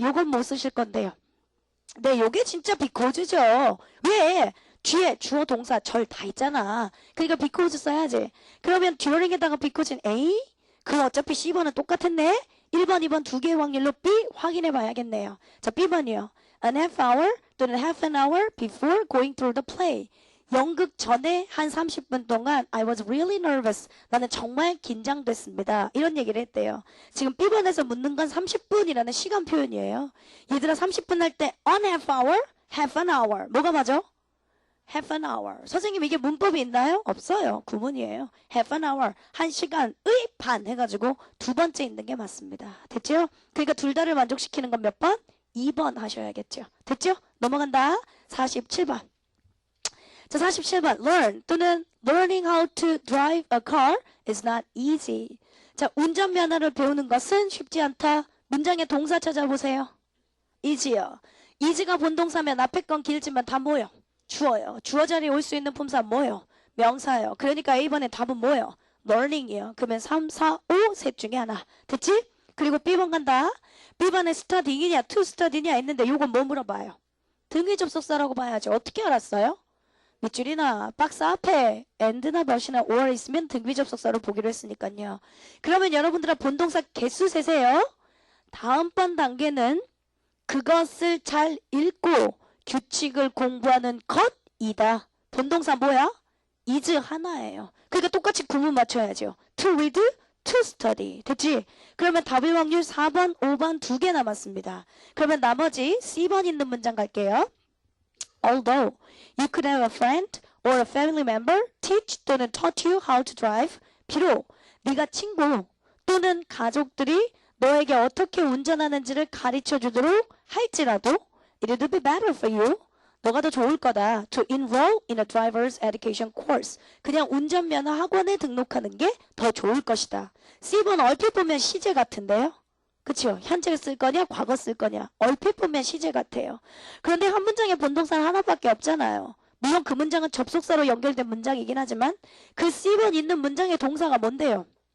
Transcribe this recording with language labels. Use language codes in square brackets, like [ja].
[ko] 요건 못 쓰실 건데요. 네, 요게 진짜 because죠. 왜? 뒤에 주어 동사 절 다 있잖아. 그러니까 because 써야지. 그러면 during에다가 because는 A? 그럼 어차피 C번은 똑같았네. 1번, 2번 두 개의 확률로 B 확인해 봐야겠네요. 자, B번이요. [en] An half hour 또는 half an hour before going through the play. [ko] 연극 전에 한 30분 동안 [en] I was really nervous. [ko] 나는 정말 긴장됐습니다. 이런 얘기를 했대요. 지금 B번에서 묻는 건 30분이라는 시간 표현이에요. 얘들아 30분 할 때 on half hour, half an hour. 뭐가 맞아? half an hour. 선생님 이게 문법이 있나요? 없어요. 구문이에요. half an hour. 1시간의 반 해가지고 두 번째 있는 게 맞습니다. 됐죠? 그러니까 둘 다를 만족시키는 건 몇 번? 2번 하셔야겠죠. 됐죠? 넘어간다. 47번. 자, 47번. [en] learn 또는 learning how to drive a car is not easy. [ko] 자, 운전면허를 배우는 것은 쉽지 않다. 문장의 동사 찾아보세요. easy요. easy가 본동사면 앞에 건 길지만 다 뭐요? 주어요. 주어 자리에 올 수 있는 품사 뭐요? 명사요. 그러니까 A번의 답은 뭐요? learning이요. 그러면 3, 4, 5 셋 중에 하나. 됐지? 그리고 B번 간다. B번에 study이냐 to study냐 했는데 요건 뭐 물어봐요? 등위 접속사라고 봐야죠. 어떻게 알았어요? 밑줄이나 박스 앞에 and나 but이나 or 있으면 등비 접속사로 보기로 했으니까요. 그러면 여러분들아 본동사 개수 세세요. 다음번 단계는 그것을 잘 읽고 규칙을 공부하는 것이다. 본동사 뭐야? is 하나예요. 그러니까 똑같이 구문 맞춰야죠. to read, to study. 됐지? 그러면 답일 확률 4번, 5번 두 개 남았습니다. 그러면 나머지 C번 있는 문장 갈게요. [en] Although you could have a friend or a family member teach 또는 taught you how to drive. [ko] 비록 네가 친구 또는 가족들이 너에게 어떻게 운전하는지를 가르쳐 주도록 할지라도 [en] it would be better for you. [ko] 너가 더 좋을 거다. [en] To enroll in a driver's education course. [ko] 그냥 운전면허 학원에 등록하는 게 더 좋을 것이다. C번 얼핏 보면 시제 같은데요. 그쵸? 현재 쓸 거냐 과거 쓸 거냐 얼핏 보면 시제 같아요. 그런데 한 문장에 본동사는 하나밖에 없잖아요. 물론 그 문장은 접속사로 연결된 문장이긴 하지만 그 C번 있는 문장의 동사가 뭔데요?